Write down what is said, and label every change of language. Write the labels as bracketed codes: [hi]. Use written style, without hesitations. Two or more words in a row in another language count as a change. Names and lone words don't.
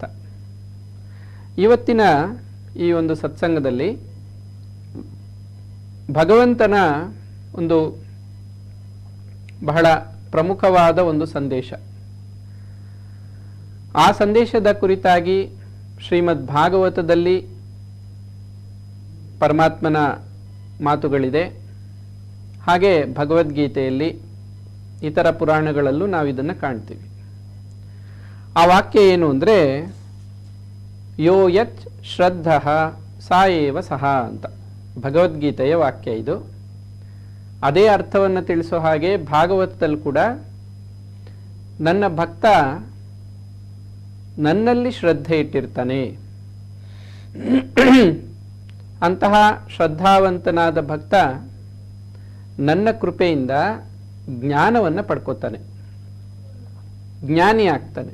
[kn] ಇವತ್ತಿನ ಈ ಒಂದು ಸತ್ಸಂಗದಲ್ಲಿ ಭಗವಂತನ ಒಂದು ಬಹಳ ಪ್ರಮುಖವಾದ ಒಂದು ಸಂದೇಶ, ಆ ಸಂದೇಶದ ಕುರಿತಾಗಿ ಶ್ರೀಮದ್ ಭಾಗವತದಲ್ಲಿ ಪರಮಾತ್ಮನ ಮಾತುಗಳಿದೆ. ಹಾಗೆ ಭಗವದ್ಗೀತೆಯಲ್ಲಿ, ಇತರ ಪುರಾಣಗಳಲ್ಲೂ ನಾವು ಇದನ್ನು ಕಾಣ್ತೀವಿ. ಆ ವಾಕ್ಯ ಏನು ಅಂದರೆ, [sa] ಯೋ ಯತ್ ಶ್ರದ್ಧಃ ಸಾ ಏವ ಸಹ [kn] ಅಂತ ಭಗವದ್ಗೀತೆಯ ವಾಕ್ಯ ಇದು. ಅದೇ ಅರ್ಥವನ್ನು ತಿಳಿಸೋ ಹಾಗೆ ಭಾಗವತದಲ್ಲಿ ಕೂಡ ನನ್ನ ಭಕ್ತ ನನ್ನಲ್ಲಿ ಶ್ರದ್ಧೆ ಇಟ್ಟಿರ್ತಾನೆ, ಅಂತಹ ಶ್ರದ್ಧಾವಂತನಾದ ಭಕ್ತ ನನ್ನ ಕೃಪೆಯಿಂದ ಜ್ಞಾನವನ್ನು ಪಡ್ಕೋತಾನೆ, ಜ್ಞಾನಿ ಆಗ್ತಾನೆ.